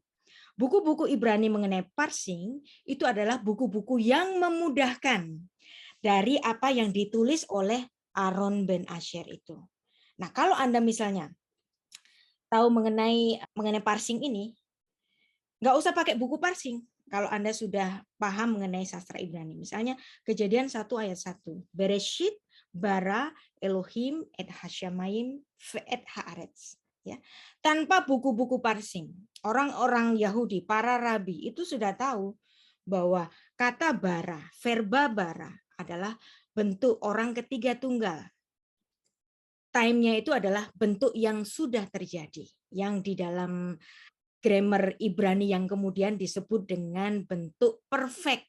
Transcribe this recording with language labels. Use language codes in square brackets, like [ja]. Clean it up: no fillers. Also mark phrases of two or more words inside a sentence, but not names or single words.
[id] Buku-buku Ibrani mengenai parsing itu adalah buku-buku yang memudahkan dari apa yang ditulis oleh Aaron ben Asher itu. Nah, kalau Anda misalnya tahu mengenai parsing ini, nggak usah pakai buku parsing. Kalau Anda sudah paham mengenai sastra Ibrani. Misalnya Kejadian 1 ayat 1. [he] בראשית ברא אלהים את השמים את הארץ. [id] Ya. Tanpa buku-buku parsing, orang-orang Yahudi, para rabi itu sudah tahu bahwa kata bara, verba bara adalah bentuk orang ketiga tunggal. Time-nya itu adalah bentuk yang sudah terjadi, yang di dalam grammar Ibrani yang kemudian disebut dengan bentuk perfect.